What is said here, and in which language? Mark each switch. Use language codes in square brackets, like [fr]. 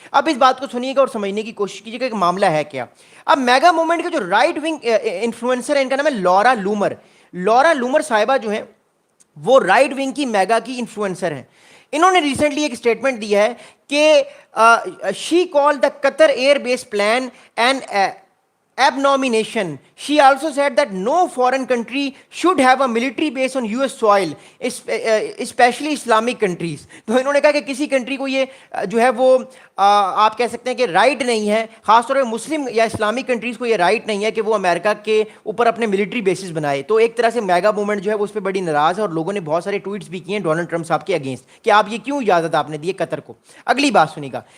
[ur] اب اس بات کو سنیے گا اور سمجھنے کی کوشش کیجیے گا کہ معاملہ ہے کیا. اب میگا موومنٹ کے جو رائٹ ونگ انفلوئنسر ہے ان کا نام ہے لورا لومر. لورا لومر صاحبہ جو ہیں وہ رائٹ ونگ کی میگا کی انفلوئنسر ہیں. انہوں نے ریسنٹلی ایک اسٹیٹمنٹ دیا ہے کہ [en] She call the Qatar air base plan and abomination. She also said that no foreign country should have a military base on US soil, especially Islamic countries. [ur] تو انہوں نے کہا کہ کسی کنٹری کو یہ جو ہے وہ آپ کہہ سکتے ہیں کہ رائٹ نہیں ہے، خاص طور پہ مسلم یا اسلامک کنٹریز کو یہ رائٹ نہیں ہے کہ وہ امریکہ کے اوپر اپنے ملٹری بیسز بنائے. تو ایک طرح سے میگا موومنٹ جو ہے وہ اس پہ بڑی ناراض ہے، اور لوگوں نے بہت سارے ٹویٹس بھی کیے ہیں ڈونلڈ ٹرمپ صاحب کے اگینسٹ کہ آپ یہ کیوں اجازت آپ نے دی ہے قطر کو. اگلی بات سنیے گا.